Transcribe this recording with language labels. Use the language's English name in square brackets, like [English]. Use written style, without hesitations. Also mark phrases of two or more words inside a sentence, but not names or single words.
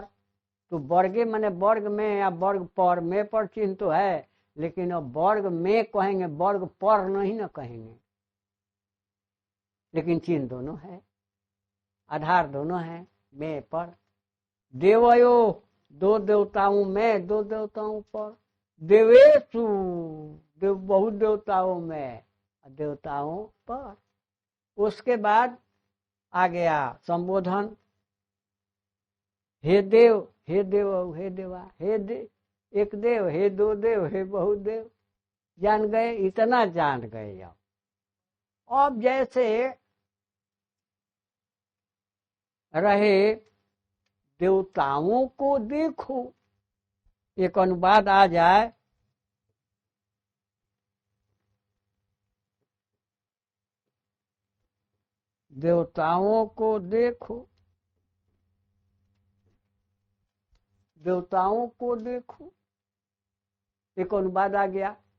[Hindi] तो वर्गे माने वर्ग में या वर्ग पर, में पर चिन्ह तो है, लेकिन अब वर्ग में कहेंगे, वर्ग पर नहीं ना कहेंगे, लेकिन चिन्ह दोनों है, आधार दोनों है में पर। देवयो, दो देवताओं में, दो देवताओं पर। देवेशु, देव बहुत देवताओं में, देवताओं पर। उसके बाद आ गया संबोधन। हे देव, हे देव, हे देवा, हे एक देव, हे दो देव, हे बहुत देव। जान गए, इतना जान गए। अब जैसे रहे देवताओं को देखो, एक अनुवाद आ जाए, देवताओं को देखो, देवताओं को देखो, एक अनुवाद आ गया।